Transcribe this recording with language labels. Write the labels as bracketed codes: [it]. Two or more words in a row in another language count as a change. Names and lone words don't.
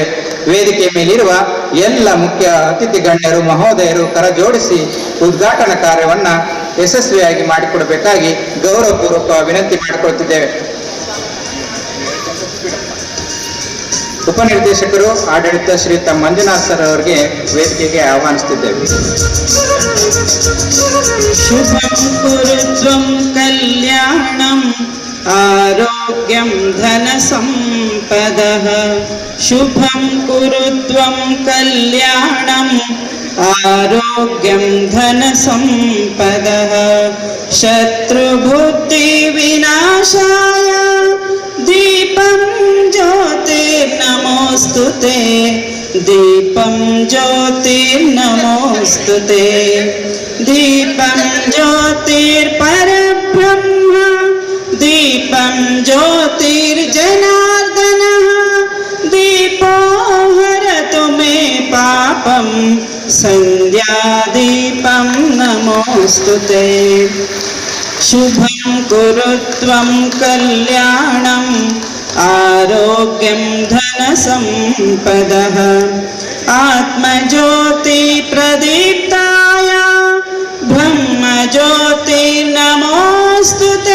[kn] ವೇದಿಕೆ ಮೇಲಿರುವ ಎಲ್ಲ ಮುಖ್ಯ ಅತಿಥಿ ಗಣ್ಯರು, ಮಹೋದಯರು ಕರಜೋಡಿಸಿ ಉದ್ಘಾಟನಾ ಕಾರ್ಯವನ್ನ ಯಶಸ್ವಿಯಾಗಿ ಮಾಡಿಕೊಡಬೇಕಾಗಿ ಗೌರವಪೂರ್ವಕ ವಿನಂತಿ ಮಾಡಿಕೊಳ್ಳುತ್ತಿದ್ದೇವೆ. ಉಪನಿರ್ದೇಶಕರು ಆಡಳಿತ ಶ್ರೀಯುತ ಮಂಜುನಾಥ್ ಸರ್ ಅವರಿಗೆ ವೇದಿಕೆಗೆ ಆಹ್ವಾನಿಸುತ್ತಿದ್ದೇವೆ. [sa] ಶುಭಂ ಕುರುತ್ವಂ ಕಲ್ಯಾಣಂ ಆರೋಗ್ಯಂ ಧನ ಸಂಪದಃ. ಶುಭಂ ಕುರುತ್ವಂ ಕಲ್ಯಾಣಂ ಆರೋಗ್ಯಂ ಧನ ಸಂಪದಃ. ಶತ್ರುಬುದ್ಧಿ ವಿನಾಶಾಯ ದೀಪಂ ಜ್ಯೋತಿರ್ನಮೋಸ್ತುತೆ. ದೀಪಂ ಜ್ಯೋತಿರ್ನಮೋಸ್ತುತೆ. ದೀಪಂ ಜ್ಯೋತಿರ್ಪರಬ್ರಹ್ಮ. ದೀಪಂ ಜ್ಯೋತಿರ್ಜನಾರ್ದನಃ. ದೀಪೋ ಹರತು ಮೇ ಪಾಪಂ. ಸಂಧ್ಯಾ ದೀಪಂ ನಮೋಸ್ತುತೆ. ಶುಭಂ कुरु त्वं कल्याणम् आरोग्यं धनसम्पदः आत्मज्योति प्रदीप्ताय ब्रह्मज्योति नमोऽस्तुते